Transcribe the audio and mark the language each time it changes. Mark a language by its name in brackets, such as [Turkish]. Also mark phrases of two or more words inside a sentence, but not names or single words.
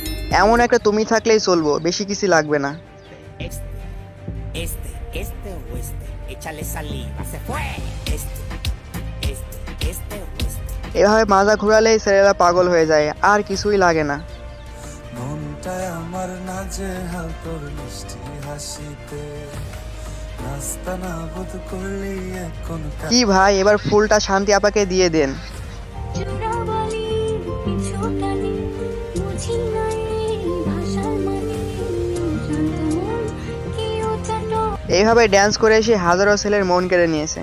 [Bangla] এমন একটা তুমি থাকলেই চলবো, বেশি কিছু লাগবে না। [Spanish] Este o este, échale saliva, se fue. Este o este. [Bangla] এভাবে মাজা ঘোরালেই ছেলেরা পাগল হয়ে যায়, আর কিছুই লাগে না। মনটায় আমার নাজেহাল তোর মিষ্টি হাসিতে, রাস্তা না বোধ করলি এখন কি ভাই, এবার ফুলটা শান্তি আপাকে দিয়ে দেন। এইভাবে ড্যান্স করে এসে হাজারো ছেলের মন কেড়ে নিয়েছে।